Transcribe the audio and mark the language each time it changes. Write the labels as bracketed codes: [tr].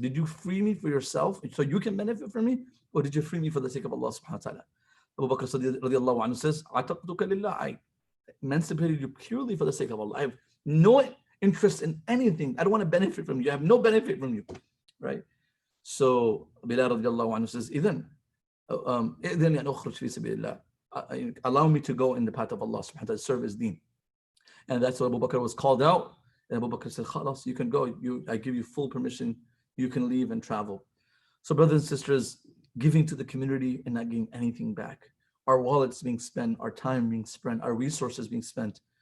[en] Did you free me for yourself so you can benefit from me, or did you free me for the sake of Allah subhanahu wa ta'ala? Abu Bakr Siddiq radiallahu anhu says, [ar] أعتقتك لله. [en] I emancipated you purely for the sake of Allah. I have no interest in anything. I don't want to benefit from you. I have no benefit from you, right? So Bilal radiallahu anhu says, [ar] إذن إذن أن أخرج في سبيل الله. [en] Allow me to go in the path of Allah subhanahu wa ta'ala, serve his deen. And that's why Abu Bakr was called out. And Abu Bakr said, Khalas, you can go. I give you full permission. You can leave and travel. So brothers and sisters, giving to the community and not getting anything back. Our wallets being spent, our time being spent, our resources being spent.